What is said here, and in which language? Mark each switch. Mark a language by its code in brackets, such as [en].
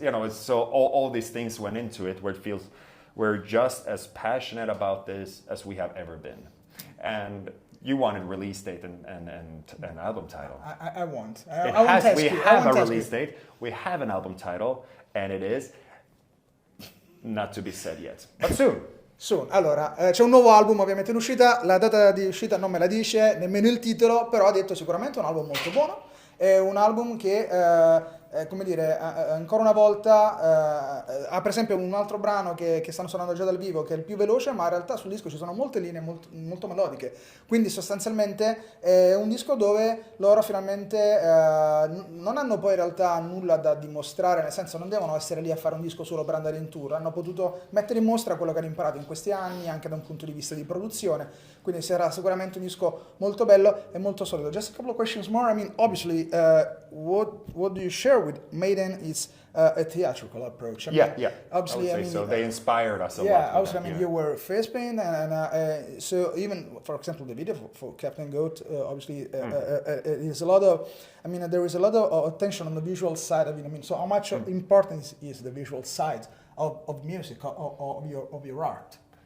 [en] It's so all these things went into it where it feels we're just as passionate about this as we have ever been. And you wanted release date and an album title. I want. We have a release date. We have an album title, and it is not to be said yet, but soon. Soon. [it] Allora, c'è un nuovo album ovviamente in uscita, la data di uscita non me la dice, nemmeno il titolo, però ha detto sicuramente un album molto buono. È un album che come dire, ancora una volta ha per esempio un altro brano che stanno suonando già dal vivo che è il più veloce, ma in realtà sul disco ci sono molte linee molto melodiche, quindi sostanzialmente è un disco dove loro finalmente non hanno poi in realtà nulla da dimostrare, nel senso non devono essere lì a fare un disco solo per andare in tour, hanno potuto mettere in mostra quello che hanno imparato in questi anni anche da un punto di vista di produzione, quindi sarà sicuramente un disco molto bello e molto solido. [en] Just a couple of questions more. I mean, obviously, what do you share with Maiden is a theatrical approach. I mean, Yeah. Obviously, I would say so. They inspired us a lot. yeah, with obviously, that, I mean, yeah. you were face paint, and so even, for example, the video for Captain Goat, obviously, is a lot of, I mean, there is a lot of attention on the visual side of it. I mean, so how much importance is the visual side of music, of your art?